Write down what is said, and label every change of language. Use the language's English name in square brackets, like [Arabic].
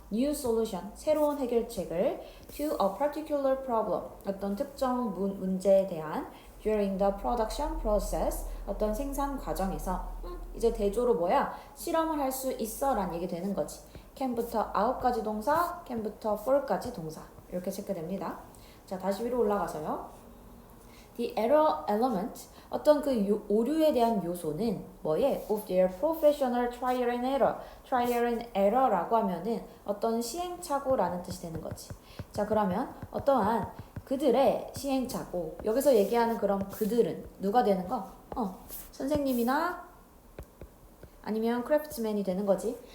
[English] new solution, [Korean] 새로운 해결책을 [English] to a particular problem, [Korean] 어떤 특정 문제에 대한 [English] during the production process, [Korean] 어떤 생산 과정에서 이제 대조로 뭐야? 실험을 할 수 있어 라는 얘기 되는 거지. can부터 out까지 동사, can부터 for까지 동사 이렇게 체크됩니다. 자, 다시 위로 올라가서요. [English] The error element, [Korean] 어떤 그 오류에 대한 요소는 뭐에? [English] Of their professional trial and error. [Korean] trial and error라고 하면은 어떤 시행착오라는 뜻이 되는 거지. 자, 그러면 어떠한 그들의 시행착오, 여기서 얘기하는 그럼 그들은 누가 되는 거? 선생님이나 아니면 크래프트맨이 되는 거지.